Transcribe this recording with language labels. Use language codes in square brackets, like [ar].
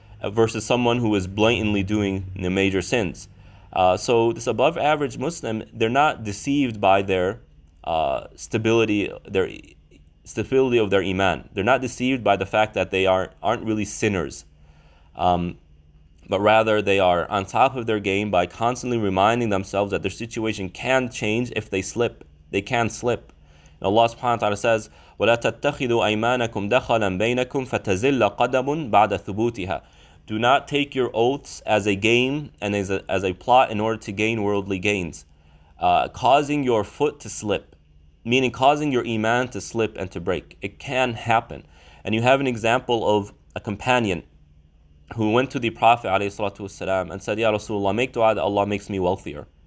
[en] versus someone who is blatantly doing the major sins. So this above average Muslim, they're not deceived by their stability of their iman. They're not deceived by the fact that they aren't really sinners. But rather they are on top of their game by constantly reminding themselves that their situation can change if they slip. They can slip. And Allah subhanahu wa ta'ala says, [ar] وَلَا تَتَّخِذُوا أَيْمَانَكُمْ دَخَلًا بَيْنَكُمْ فَتَزِلَّ قَدَمٌ بَعْدَ ثُبُوتِهَا. [en] Do not take your oaths as a game and as a plot in order to gain worldly gains, causing your foot to slip, meaning causing your iman to slip and to break. It can happen. And you have an example of a companion who went to the Prophet ﷺ and said, Ya Rasulullah, make dua that Allah makes me wealthier.